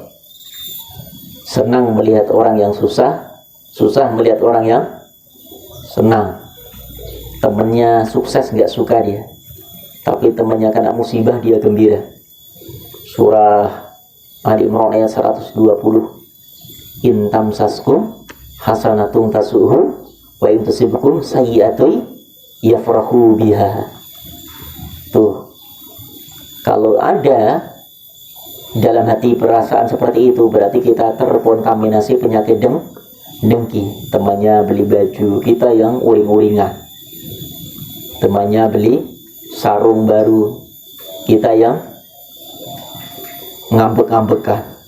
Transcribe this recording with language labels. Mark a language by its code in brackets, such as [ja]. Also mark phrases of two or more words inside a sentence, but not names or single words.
[id] Senang melihat orang yang susah, susah melihat orang yang senang. Temennya sukses nggak suka dia, tapi temennya kena musibah dia gembira. Surah Ali Imran ayat 120. [ar] إن تمسسكم حسنة تسؤهم وإن تصبكم سيئة يفرحوا بها. [id] Tuh, kalau ada dalam hati perasaan seperti itu, berarti kita terkontaminasi penyakit dengki. Temannya beli baju, kita yang uring-uringan. Temannya beli sarung baru, kita yang ngambek-ngambekan.